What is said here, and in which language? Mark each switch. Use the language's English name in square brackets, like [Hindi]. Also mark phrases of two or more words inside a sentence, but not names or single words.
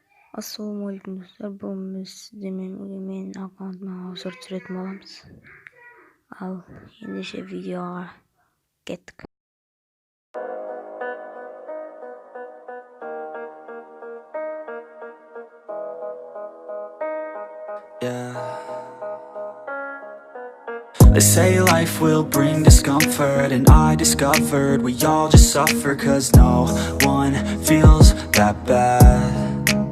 [Kazakh] Ассалаумағалейкум достар, бүгін менің аккаунтыма аудио түсіретін боламыз. Ал ендеше видеоға кеттік. [English] They say life will bring discomfort, and I discovered we all just suffer, 'cause no one feels that bad.